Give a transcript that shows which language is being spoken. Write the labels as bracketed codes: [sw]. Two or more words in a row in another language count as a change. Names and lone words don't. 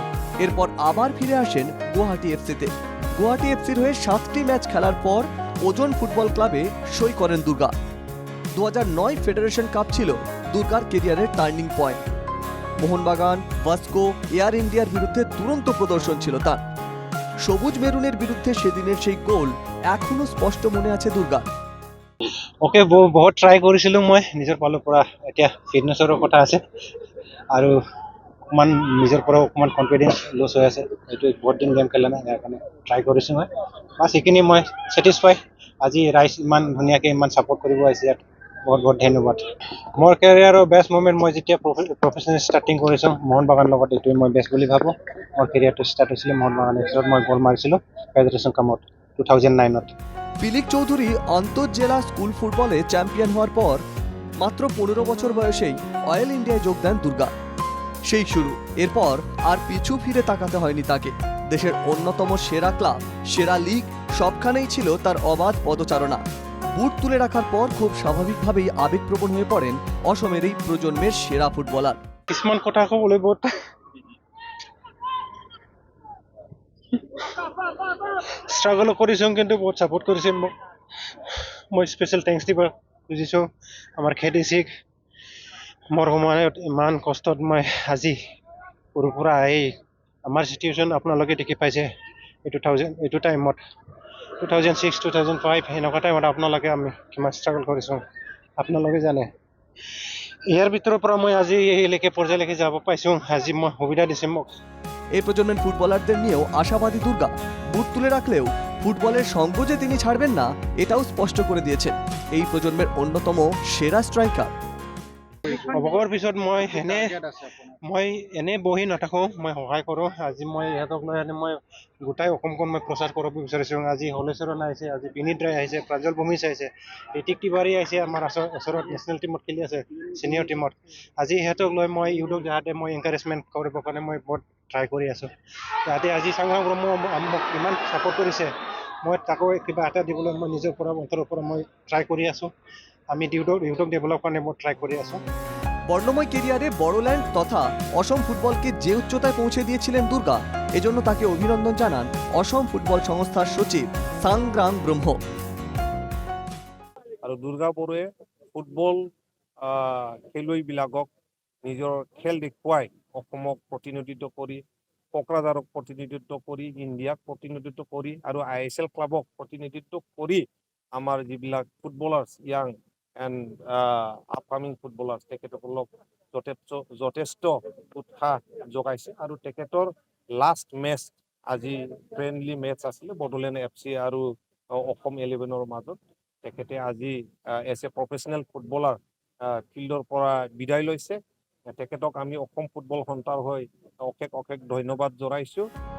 [bn] এরপর আবার ফিরে আসেন গুয়াহাটি এফসিতে। গুয়াহাটি এফসির হয়ে 7টি ম্যাচ খেলার পর ওজন ফুটবল ক্লাবে সই করেন দুর্গা। 2009 ফেডারেশন কাপ ছিল দুর্গার কেরিয়ারের টার্নিং পয়েন্ট। মোহনবাগান, ভাস্কো, এয়ার ইন্ডিয়ার বিরুদ্ধে দুরন্ত প্ৰদৰ্শন ছিল তার। সবুজ মেরুনের বিরুদ্ধে সেদিনের সেই গোল এখনো স্পষ্ট মনে আছে দুর্গা। [as] ওকে বহুত ট্ৰাই কৰিছিলোঁ মই নিজৰ ফালৰ পৰা। এতিয়া ফিটনেছৰো কথা আছে আৰু অকণমান নিজৰ পৰা অকণমান [en] confidence loss [as] হৈ আছে। এইটো বহুত দিন গেম খেলা নাই, ইয়াৰ কাৰণে ট্ৰাই কৰিছোঁ মই। বাছ সেইখিনি মই ছেটিছফাই। আজি ৰাইজ ইমান ধুনীয়াকৈ ইমান ছাপোৰ্ট কৰিব আহিছে, ইয়াত বহুত বহুত ধন্যবাদ। মোৰ কেৰিয়াৰৰ [en] best moment [as] মই যেতিয়া [en] professional starting [as] কৰিছোঁ মোহনবাগানৰ লগত, এইটোৱে মই বেষ্ট বুলি ভাবোঁ। মোৰ কেৰিয়াৰটো ষ্টাৰ্ট হৈছিলে মোহনবাগানৰ পিছত মই গ'ল মাৰিছিলোঁ ফেডাৰেশ্যন কাপত 2009-ত। [bn] পিলিক চৌধুরী আন্তঃজেলা স্কুল ফুটবলে চ্যাম্পিয়ন হওয়ার পর মাত্র 15 বছর বয়সেই অয়েল ইন্ডিয়ায় যোগ দেন দুর্গা। সেই শুরু। এরপর আর পিছু ফিরে তাকাতে হয়নি তাকে। দেশের অন্যতম সেরা ক্লাব, সেরা লিগ সবখানেই ছিল তার অবাধ পদচারণা। বুট তুলে রাখার পর খুব স্বাভাবিকভাবেই আবেগপ্রবণ হয়ে পড়েন অসমের এই প্রজন্মের সেরা ফুটবলার। [as] কিছুমান কথা ক'বলৈ বহুত ষ্ট্ৰাগল কৰিছোঁ, কিন্তু বহুত ছাপোৰ্ট কৰিছে মোক। মই [en] special thanks [as] দিব খুজিছোঁ আমাৰ খেতিচিক। মোৰ সময়ত ইমান কষ্টত মই আজি সৰুৰ পৰা আহি আমাৰ চিটুৱেশ্যন আপোনালোকে দেখি পাইছে। এইটো টাইমত 2006-2005 এনেকুৱা টাইমত আপোনালোকে আমি কিমান ষ্ট্ৰাগল কৰিছোঁ আপোনালোকে জানে। ইয়াৰ ভিতৰৰ পৰা মই আজি এইলৈকে পৰ্যায়লৈকে যাব পাইছোঁ। আজি মই সুবিধা দিছে মোক। [bn] এই প্রজন্মের ফুটবলারদের নিয়েও আশাবাদী দুর্গা। বুট তুলে রাখলেও ফুটবলের সঙ্গ যে তিনি ছাড়বেন না এটাও স্পষ্ট করে দিয়েছেন এই প্রজন্মের অন্যতম সেরা স্ট্রাইকার। [as] অৱসৰৰ পিছত মই এনে বহি নাথাকোঁ, মই সহায় কৰোঁ। আজি মই ইহঁতক লৈ মই গোটাই অসমখন মই প্ৰচাৰ কৰিব বিচাৰিছোঁ। আজি হলেশ্বৰণ আহিছে, আজি বিনীত ৰায় আহিছে, প্ৰাঞ্জল ভূমিজ আহিছে, ঋতিক তিৱাৰী আহিছে, আমাৰ ওচৰত [en] national team [as] খেলি আছে, [en] senior team. [as] আজি সিহঁতক লৈ মই ইউটিউব যাতে মই এনকাৰেজমেণ্ট কৰিবৰ কাৰণে মই বহুত ট্ৰাই কৰি আছোঁ। যাতে আজি সংগ্ৰাম ব্ৰহ্ম মোক ইমান ছাপোৰ্ট কৰিছে, মই তাকো কিবা এটা দিবলৈ মই নিজৰ পৰা অন্তৰৰ পৰা মই ট্ৰাই কৰি আছোঁ। আমি [en] YouTube develop [as] কাৰণে মই ট্ৰাই কৰি আছোঁ। [bn] বর্ণময় কেরিয়ারে বড়োল্যান্ড তথা অসম ফুটবলকে যে উচ্চতায় পৌঁছে দিয়েছিলেন দুর্গা, এজন্য তাকে অভিনন্দন জানান অসম ফুটবল সংস্থার সচিব সংগ্রাম ব্রহ্ম। [as] আৰু দুৰ্গা বড়োৱে ফুটবল খেলুৱৈবিলাকক নিজৰ খেল দেখুৱাই অসমক প্ৰতিনিধিত্ব কৰি কোকৰাঝাৰক প্ৰতিনিধিত্ব কৰি ইণ্ডিয়াক প্ৰতিনিধিত্ব কৰি আৰু ISL ক্লাবক প্ৰতিনিধিত্ব কৰি আমাৰ যিবিলাক [en] footballers young and upcoming footballers [as] তেখেতসকলক যথেষ্ট উৎসাহ যোগাইছে আৰু তেখেতৰ [en] last match [as] আজি [en] friendly match [as] আছিলে বড়োলেণ্ড FC আৰু অসম 11ৰ মাজত তেখেতে আজি [en] as a professional footballer [as] ফিল্ডৰ পৰা বিদায় লৈছে তেখেতক আমি অসম ফুটবল সন্থাৰ হৈ অশেষ ধন্যবাদ জনাইছোঁ